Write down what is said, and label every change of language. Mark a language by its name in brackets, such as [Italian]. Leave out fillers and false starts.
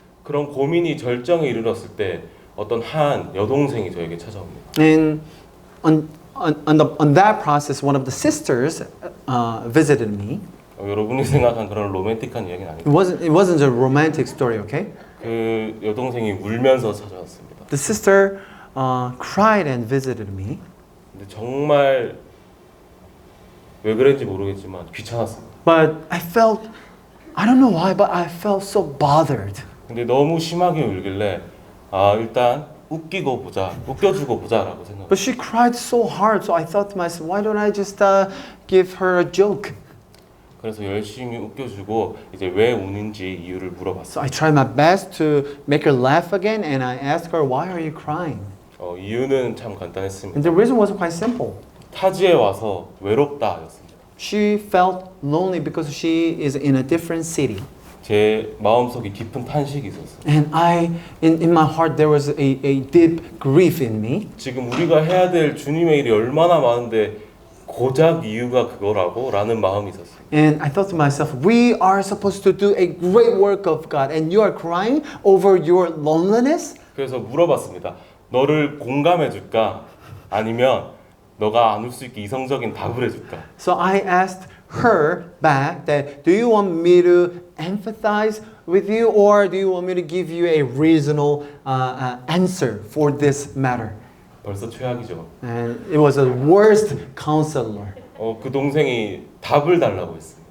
[Korean] 그런 고민이 절정에 이르렀을 때 어떤 한 여동생이 저에게 찾아옵니다. [English] And on that process, one of the sisters visited me. [Korean] 여러분이 생각한 그런 로맨틱한 이야기는 아니고 [English] It wasn't a romantic story, okay? [Korean] 그 여동생이 울면서 찾아왔습니다. [English] The sister cried and visited me. [Korean] 근데 정말 왜 그랬는지 모르겠지만 귀찮았습니다. [English] But I don't know why, but I felt so bothered. [Korean] 근데 너무 심하게 울길래 일단 웃기고 보자, 웃겨주고 보자라고 생각했어요. [English] But she cried so hard, so I thought to myself, why don't I just give her a joke? [Korean] 그래서 열심히 웃겨주고 이제 왜 우는지 이유를 [English] So [Korean] 물어봤어요. [English] I tried my best to make her laugh again, and I asked her, why are you crying? [Korean] 이유는 참 간단했습니다. [English] And the reason was quite simple. [Korean] 타지에 와서 외롭다였습니다. [English] She felt lonely because she is in a different city. [Korean] 제 마음속에 깊은 탄식이 있었어요. [English] And in my heart, there was a deep grief in me. [Korean] 지금 우리가 해야 될 주님의 일이 얼마나 많은데 고작 이유가 그거라고 라는 마음이 있었어요. [English] And I thought to myself, we are supposed to do a great work of God, and you are crying over your loneliness? [Korean] 그래서 물어봤습니다. 너를 공감해 줄까? 아니면 너가 안 울 수 있게 이성적인 답을 해줄까? [English] So I asked her back that, do you want me to empathize with you, or do you want me to give you a reasonable answer for this matter? [Korean] 벌써 최악이죠. [English] And it was a worst counselor. [Korean] 그 동생이 답을 달라고 했어요.